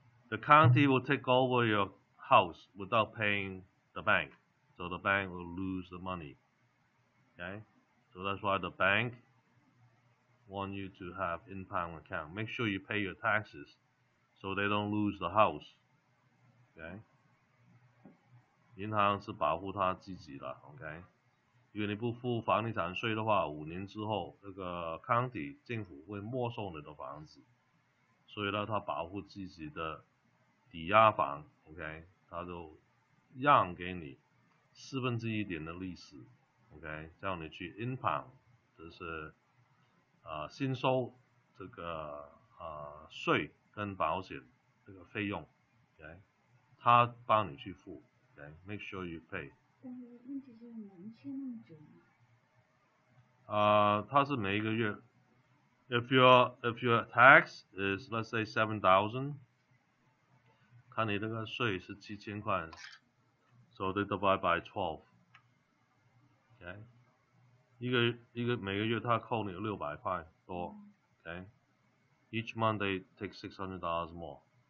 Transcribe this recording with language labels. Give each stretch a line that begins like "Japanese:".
English: The county will take over your house without paying the bank. So the bank will lose the money. Okay? So that's why the bank want you to have impound account. Make sure you pay your taxes so they don't lose the house. Okay?
Chinese: 银行是保护他自己的 ，OK， 因为你不付房地产税的话，5年之后，这个county政府会没收你的房子，所以呢，他保护自己的抵押房 ，OK， 他就让给你1/4点的利息 ，OK， 叫你去 impound， 就是新收这个税跟保险这个费用 ，OK， 他帮你去付。
English: Okay, make sure you pay.
Chinese: 但是问题是能签那么久吗？它是每一个月。
English: If your tax is let's say 7,000，
Chinese: 看你这个税是7000块
English: ，so they divide by 12. Okay，
Chinese: 每个月他扣你600块多
English: ，Okay， each month they take $600 more.